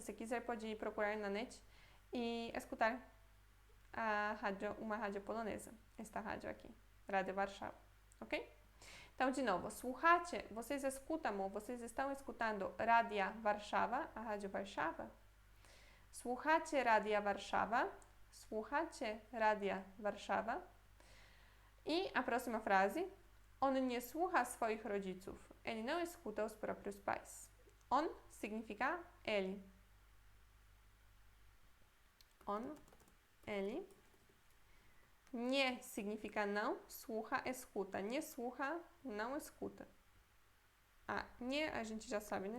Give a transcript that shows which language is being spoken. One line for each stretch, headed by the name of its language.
Portuguese: Se quiser, pode procurar na net e escutar uma rádio polonesa. Esta rádio aqui, Radio Warszawa, ok? Então, de novo, słuchacie, vocês escutam, vocês estão escutando Radia Warszawa, a Rádio Warszawa.
Polish: Słuchacie Radia Warszawa, słuchacie Radia Warszawa.
Portuguese: E a próxima frase,
Polish: on nie słucha swoich rodziców.
Portuguese: Ele não escuta os próprios pais. On significa ele. On, ele. Nie significa não, słucha, escuta. Nie słucha, não escuta. Nie a gente já sabe, né?